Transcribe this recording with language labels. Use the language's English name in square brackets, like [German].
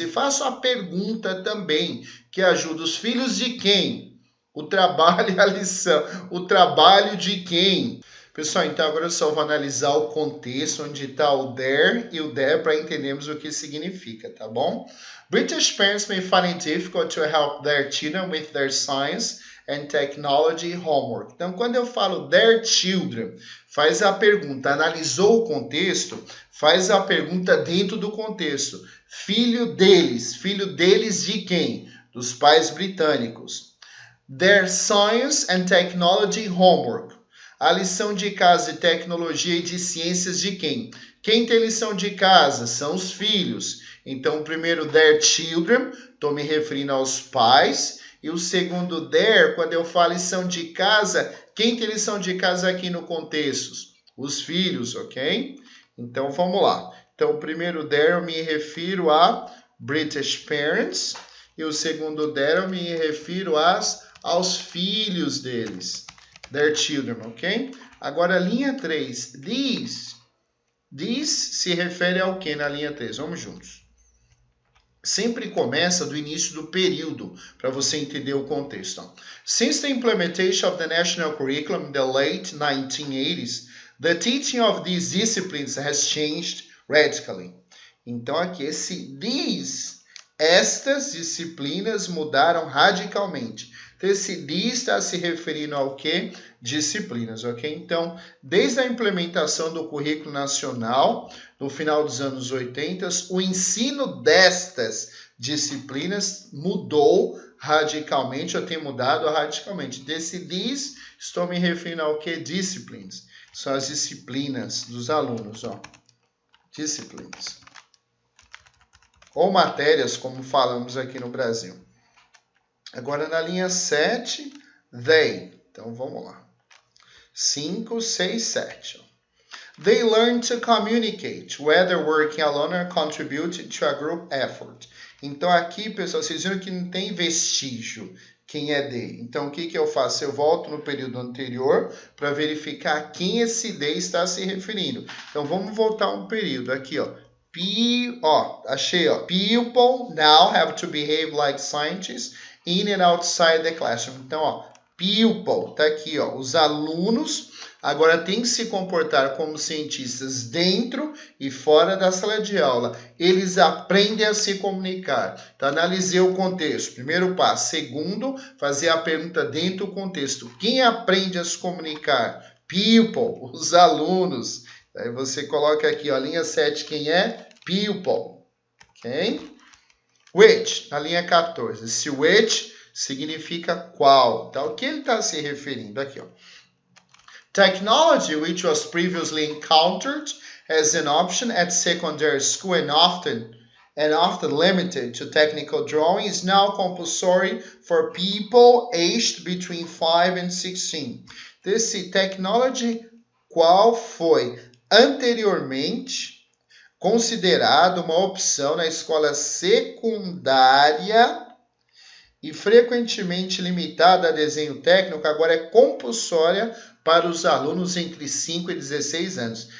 [Portuguese] E faço a pergunta também, que ajuda os filhos de quem? O trabalho e a lição. O trabalho de quem? Pessoal, então agora eu só vou analisar o contexto onde está o there e o there para entendermos o que significa, tá bom? [English] British parents may find it difficult to help their children with their science and technology homework. [Portuguese] Então, quando eu falo [English] their children, [Portuguese] faz a pergunta, analisou o contexto, faz a pergunta dentro do contexto. Filho deles de quem? Dos pais britânicos. [English] Their science and technology homework. [Portuguese] A lição de casa de tecnologia e de ciências de quem? Quem tem lição de casa? São os filhos. Então, o primeiro, [English] their children, [Portuguese] estou me referindo aos pais. E o segundo, their, quando eu falo lição de casa, quem tem lição de casa aqui no contexto? Os filhos, ok? Então, vamos lá. Então, o primeiro, their, eu me refiro a British parents. E o segundo, their, eu me refiro aos filhos deles. [English] Their children, [Portuguese] ok? Agora, linha 3. These. These se refere ao que na linha 3? Vamos juntos. Sempre começa do início do período, para você entender o contexto. [English] Since the implementation of the national curriculum in the late 1980s, the teaching of these disciplines has changed radically. [Portuguese] Então, aqui, esse these, estas disciplinas mudaram radicalmente. Então, esse these está se referindo ao quê? Disciplinas, ok? Então, desde a implementação do currículo nacional, no final dos anos 80, o ensino destas disciplinas mudou radicalmente, ou tem mudado radicalmente. Desse these, estou me referindo ao quê? Disciplines. São as disciplinas dos alunos, ó. Disciplines. Ou matérias, como falamos aqui no Brasil. Agora, na linha 7, they. Então, vamos lá. 5, 6, 7. [English] They learn to communicate, whether working alone or contributing to a group effort. [Portuguese] Então, aqui, pessoal, vocês viram que não tem vestígio quem é they. Então, o que eu faço? Eu volto no período anterior para verificar a quem esse they está se referindo. Então, vamos voltar um período aqui, ó. Achei, ó. [English] People now have to behave like scientists in and outside the classroom. [Portuguese] Então, ó, pupil, tá aqui, ó. Os alunos agora têm que se comportar como cientistas dentro e fora da sala de aula. Eles aprendem a se comunicar. Então, analisei o contexto. Primeiro passo. Segundo, fazer a pergunta dentro do contexto. Quem aprende a se comunicar? Pupil, os alunos. Aí você coloca aqui, ó, linha 7, quem é? Pupil. Ok? Which, na linha 14. Se which significa qual. Tá? O que ele está se referindo aqui, ó. [English] Technology, which was previously encountered as an option at secondary school and often limited to technical drawing, is now compulsory for people aged between 5 and 16. [Portuguese] Esse technology, qual foi anteriormente considerado uma opção na escola secundária e frequentemente limitada a desenho técnico, agora é compulsória para os alunos entre 5 e 16 anos.